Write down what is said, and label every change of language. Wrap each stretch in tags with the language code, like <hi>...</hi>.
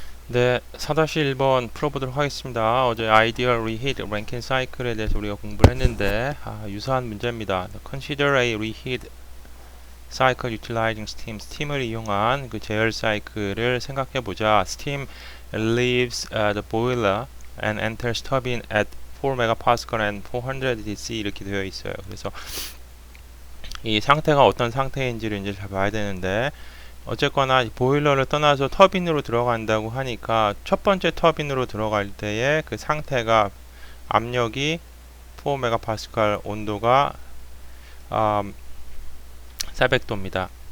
<ko>네, 4-1번 풀어보도록 하겠습니다. 어제 아이디얼 리히트 랭킹 사이클에 대해서 우리가 공부를 했는데 유사한 문제입니다.</ko> <en>Consider a reheat cycle utilizing steam.</en> <ko>스팀을 이용한 그 제열 사이클을 생각해 보자.</ko> <en>Steam leaves the boiler and enters turbine at 4 megapascal and 400 dC</en> <ko>이렇게 되어 있어요. 그래서 이 상태가 어떤 상태인지를 이제 잘 봐야 되는데 어쨌거나 보일러를 떠나서 터빈으로 들어간다고 하니까 첫 번째 터빈으로 들어갈 때의 그 상태가 압력이 4메가파스칼, 온도가 400도입니다.</ko>